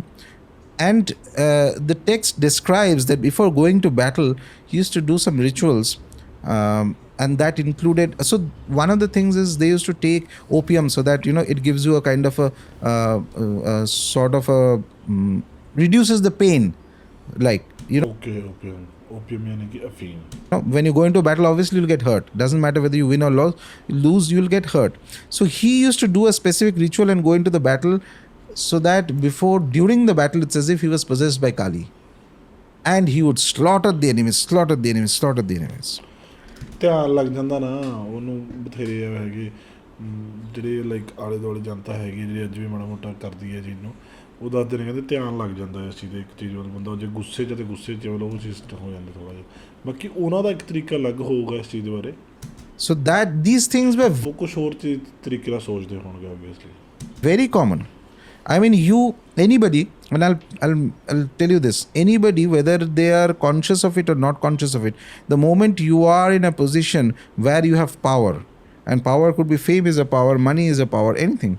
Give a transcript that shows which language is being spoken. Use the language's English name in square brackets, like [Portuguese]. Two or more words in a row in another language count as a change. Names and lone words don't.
[English] And the text describes that before going to battle, he used to do some rituals. And that included, so one of the things is they used to take opium so that, it gives you a kind of a sort of a, reduces the pain. Like, Okay. Opium [Hindi] यानी कि अफीम. [English] When you go into a battle, obviously you'll get hurt. Doesn't matter whether you win or lose, you'll get hurt. So he used to do a specific ritual and go into the battle so that during the battle, it's as if he was possessed by Kali. And he would slaughter the enemies. [Punjabi] ਧਿਆਨ ਲੱਗ ਜਾਂਦਾ ਨਾ ਉਹਨੂੰ, ਬਥੇਰੇ ਹੈਗੇ ਜਿਹੜੇ ਲਾਈਕ ਆਲੇ ਦੁਆਲੇ ਜਨਤਾ ਹੈਗੀ ਜਿਹੜੀ ਅੱਜ ਵੀ ਮਾੜਾ ਮੋਟਾ ਕਰਦੀ ਹੈ ਚੀਜ਼ ਨੂੰ, ਉਹ ਦੱਸਦੇ ਨੇ, ਕਹਿੰਦੇ ਧਿਆਨ ਲੱਗ ਜਾਂਦਾ ਇਸ ਚੀਜ਼ ਦੇ, ਇੱਕ ਚੀਜ਼ ਵੱਲ ਬੰਦਾ ਜੇ ਗੁੱਸੇ 'ਚ ਉਹ ਚੀਜ਼ ਹੋ ਜਾਂਦਾ ਥੋੜ੍ਹਾ ਜਿਹਾ। ਬਾਕੀ ਉਹਨਾਂ ਦਾ ਇੱਕ ਤਰੀਕਾ ਅਲੱਗ ਹੋਊਗਾ ਇਸ ਚੀਜ਼ ਦੇ ਬਾਰੇ। [English] So that these things were [Punjabi] ਉਹ ਕੁਛ ਹੋਰ ਤਰੀਕੇ ਨਾਲ ਸੋਚਦੇ ਹੋਣਗੇ obviously. [English] very common. I mean, anybody, and I'll tell you this, anybody, whether they are conscious of it or not conscious of it, the moment you are in a position where you have power, and power could be fame is a power, money is a power, anything.